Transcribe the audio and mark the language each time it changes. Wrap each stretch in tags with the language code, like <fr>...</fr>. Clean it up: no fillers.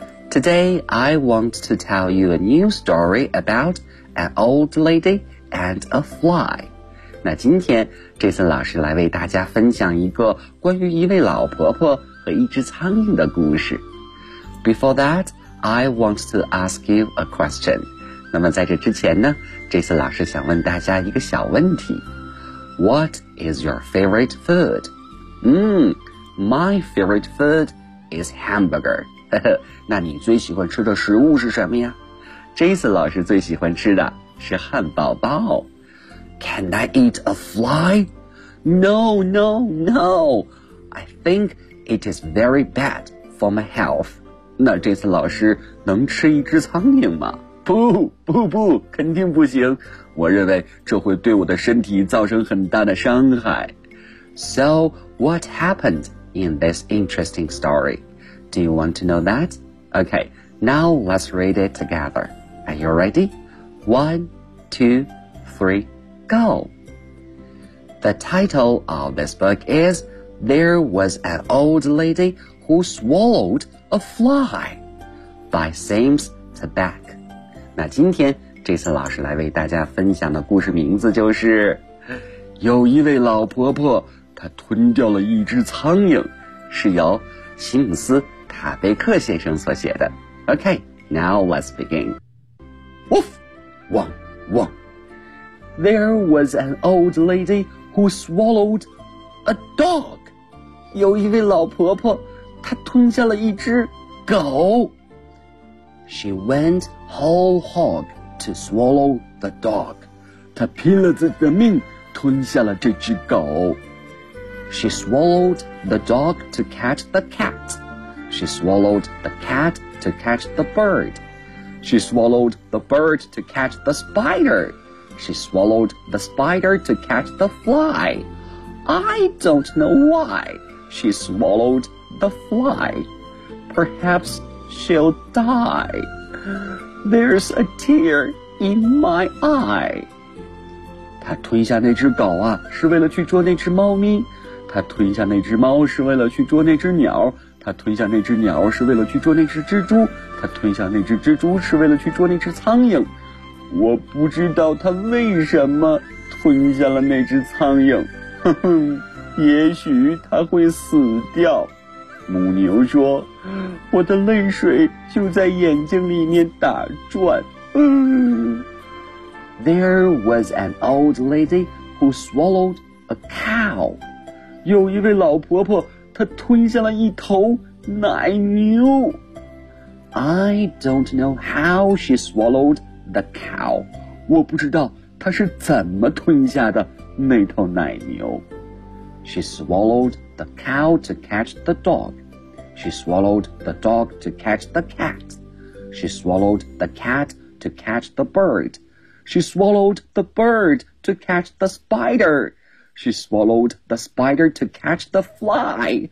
<en>Today I want to tell you a new story about an old lady and a fly。</en> <zh>那今天 Jason 老师来为大家分享一个关于一位老婆婆和一只苍蝇的故事。</zh> <en>Before that I want to ask you a question。</en> <zh>那么在这之前呢，这次老师想问大家一个小问题。</zh> <en>What is your favorite food? My favorite food is hamburger.</en> <zh>那你最喜欢吃的食物是什么呀？这次老师最喜欢吃的是汉堡包。</zh> <en>Can I eat a fly? No. I think it is very bad for my health.</en> <zh>那这次老师能吃一只苍蝇吗？不，肯定不行。我认为这会对我的身体造成很大的伤害。</zh> <en>So, what happened in this interesting story? Do you want to know that? Okay, now let's read it together. Are you ready? 1, 2, 3, go! The title of this book is There Was an Old Lady Who Swallowed a Fly by Sims Tabak.</en> <zh>那今天这次老师来为大家分享的故事名字就是有一位老婆婆她吞掉了一只苍蝇，是由西姆斯·塔贝克先生所写的。</zh> <en>OK, now let's begin. Woof! Wong! Wong! There was an old lady who swallowed a dog.</en> <zh>有一位老婆婆她吞下了一只狗。</zh> <en>She went whole hog to swallow the dog.</en> <zh>她拼了自己的命吞下了这只狗。</zh> <en>She swallowed the dog to catch the cat. She swallowed the cat to catch the bird. She swallowed the bird to catch the spider. She swallowed the spider to catch the fly. I don't know why she swallowed the fly. Perhaps... She'll die. There's a tear in my eye.</en> <zh>她吞下那只狗啊，是为了去捉那只猫咪。她吞下那只猫是为了去捉那只鸟。她吞下那只鸟是为了去捉那只蜘蛛。她吞下那只蜘蛛是为了去捉那只苍蝇。我不知道她为什么吞下了那只苍蝇。哼哼，也许她会死掉。母牛说，我的泪水就在眼睛里面打转。</zh> <en>There was an old lady who swallowed a cow.</en> <zh>有一位老婆婆，她吞下了一头奶牛。</zh> <en>I don't know how she swallowed the cow.</en> <zh>我不知道她是怎么吞下的那头奶牛。</zh> <en>She swallowed the cow to catch the dog. She swallowed the dog to catch the cat. She swallowed the cat to catch the bird. She swallowed the bird to catch the spider. She swallowed the spider to catch the fly.</en>